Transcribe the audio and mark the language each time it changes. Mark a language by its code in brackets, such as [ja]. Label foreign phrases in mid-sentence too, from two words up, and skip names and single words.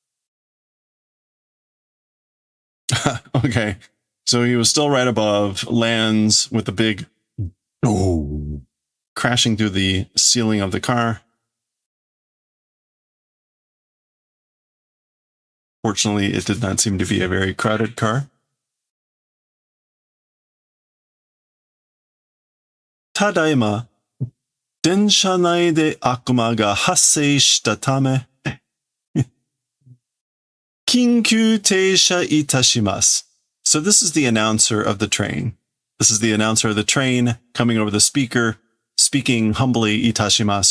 [en] Okay. So he was still right above, lands with a big crashing through the ceiling of the car. Fortunately, it did not seem to be a very crowded car. [ja] 只今、電車内で悪魔が発生したため、緊急停車いたします. [en] So this is the announcer of the train. This is the announcer of the train coming over the speaker, speaking humbly itashimasu.